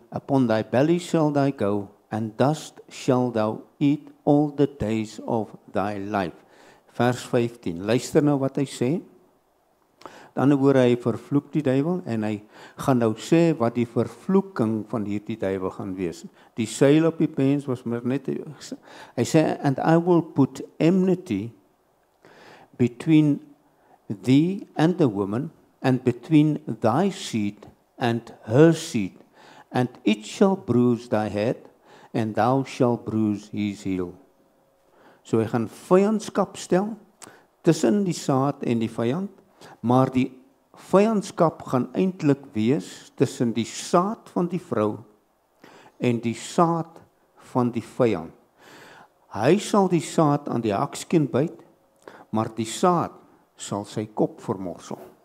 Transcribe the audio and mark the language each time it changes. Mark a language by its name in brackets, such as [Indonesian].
[English] Upon thy belly shall thou go, and dust shall thou eat all the days of thy life. [Afrikaans] Vers 15. Luister nou wat hy sê. Dan hoor hy vervloek die duiwel, en hy gaan nou sê wat die vervloeking van hierdie duiwel gaan wees. [English] Die seil op die pens was maar net, hy sê, and I will put enmity between thee and the woman, and between thy seed and her seed, and it shall bruise thy head, and thou shall bruise his heel. [Afrikaans] So hy gaan vyandskap stel tussen die saad en die vyand, maar die vyandskap gaan eintlik wees tussen die saad van die vrou en die saad van die vyand. Hy sal die saad aan die hakskeen byt, maar die saad sal sy kop vermorsel.